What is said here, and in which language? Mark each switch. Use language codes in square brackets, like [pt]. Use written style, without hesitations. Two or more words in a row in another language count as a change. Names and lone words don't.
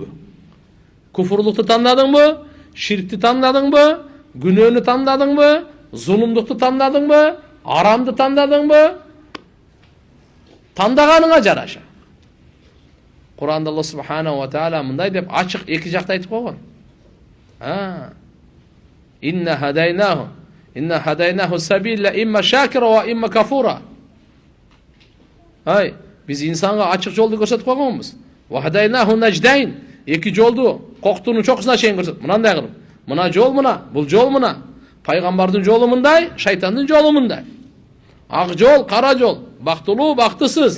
[ky] Куфурлукту тандадыңбы? Ширкти тандадыңбы? Күнөөнү тандадыңбы? Зулумдукту тандадыңбы? Арамды тандадыңбы? Тандаганыңа жараша. Кур'анда Алла [ar] سبحانه وتعالى [ky] мындай деп ачык эки жакта айтып койгон. [ar] إنا هديناه السبيل إما شاكرا وإما كفورا. [ky] Биз инсанга ачык жолду көрсөтүп койгонбуз. [ar] وهديناه النجدين. [ky] Эки жолду коктунун чокусуна чейин көрсөтүп. Мындай кылып. Мына жол мына, бул жол мына. Пайгамбардын жолу мындай, шайтандын жолу мындай. Ак жол, кара жол, бактылуу, бактысыз.